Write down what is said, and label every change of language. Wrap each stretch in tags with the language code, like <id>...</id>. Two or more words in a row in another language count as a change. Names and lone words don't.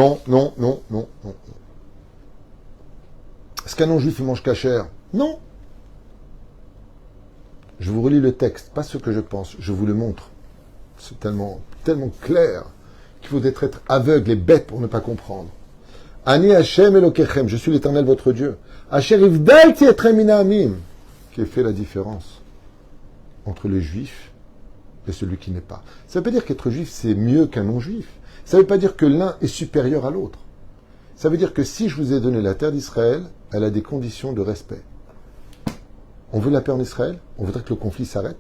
<fr>Est-ce qu'un non-juif mange cachère? Non. Je vous relis le texte, pas ce que je pense, je vous le montre. C'est tellement clair qu'il faut être aveugle et bête pour ne pas comprendre.</fr> <he>Ani Hashem Elokechem,</he> <fr>je suis l'Éternel votre Dieu.</fr> <he>Asher Ivdalti etrem mina amim,</he> <fr>qui a fait la différence entre le juif et celui qui n'est pas. Ça ne veut pas dire qu'être juif, c'est mieux qu'un non-juif. Ça ne veut pas dire que l'un est supérieur à l'autre. Ça veut dire que si je vous ai donné la terre d'Israël, elle a des conditions de respect. On veut la paix en Israël, on voudrait que le conflit s'arrête.</fr>